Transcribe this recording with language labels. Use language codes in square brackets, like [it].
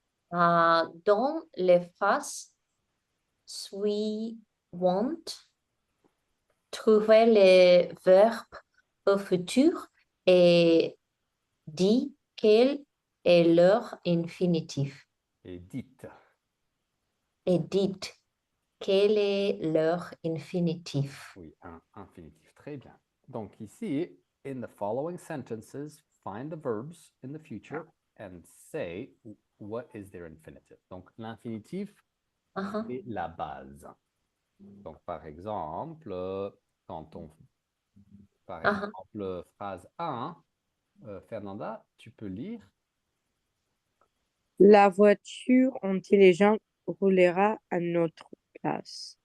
[fr] Dans les phrases suivantes, trouvez les verbes au futur et dit quel est leur infinitif. Et dites. Et dites quel est leur infinitif. Oui, un infinitif. Très bien. Donc ici, [en] in the following sentences, find the verbs in the future and say what is their infinitive. [fr] Donc l'infinitif, Uh-huh. c'est la base. Donc par exemple, quand on... Par Uh-huh. exemple, phrase 1, Fernanda, tu peux lire? La voiture intelligente roulera à notre place.